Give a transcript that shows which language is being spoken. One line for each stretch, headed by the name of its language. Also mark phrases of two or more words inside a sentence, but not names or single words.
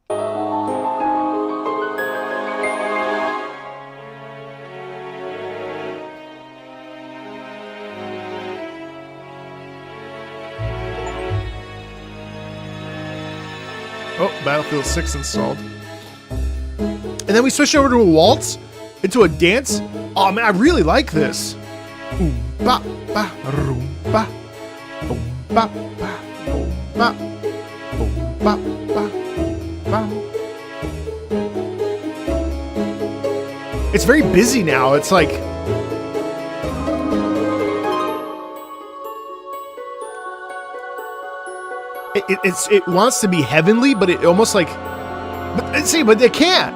English: Oh, Battlefield 6 installed. And then we switched over to a waltz, into a dance. Oh man, I really like this. Boom, ba, ba, room, ba. Boom, ba, ba, boom, ba. Boom, ba, ba, ba. It's very busy now. It's like it wants to be heavenly, but it almost like, but they can't.